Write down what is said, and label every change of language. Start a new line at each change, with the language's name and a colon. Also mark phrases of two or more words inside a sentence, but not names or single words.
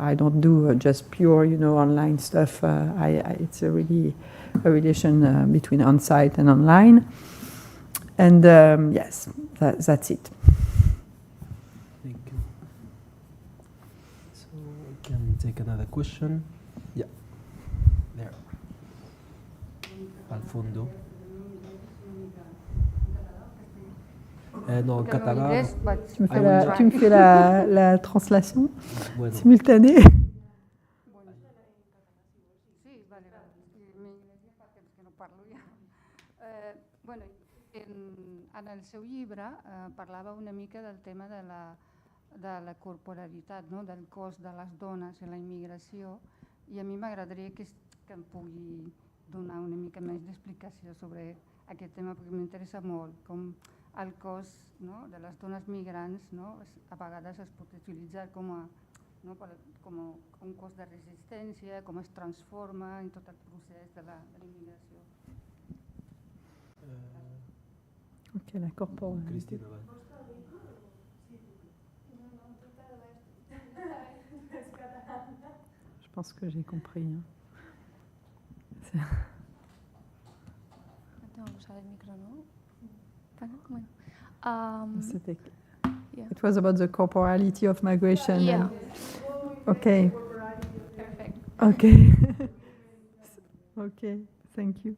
English: I don't do just pure, online stuff. It's really a relation between on-site and online. And yes, that's it. Thank you. So we can take another question. Yeah, there.
Spanish: Al fondo.
French: Non, en catalan. Tu me fais la translation simultanée.
Catalan: En el seu llibre parlava una mica del tema de la corporalitat, no? Del cos de les dones en la immigració, i a mi m'agradaria que em pugui donar una mica més d'explicació sobre aquest tema, perquè m'interessa molt com el cos, no? De les dones migrants, no? A vegades es pot utilitzar com un cos de resistència, com es transforma en tot el procés de la immigració.
French: Ok, la corporalité. Je pense que j'ai compris.
English: It was about the corporality of migration. Yeah. Okay. Perfect. Okay. Okay, thank you.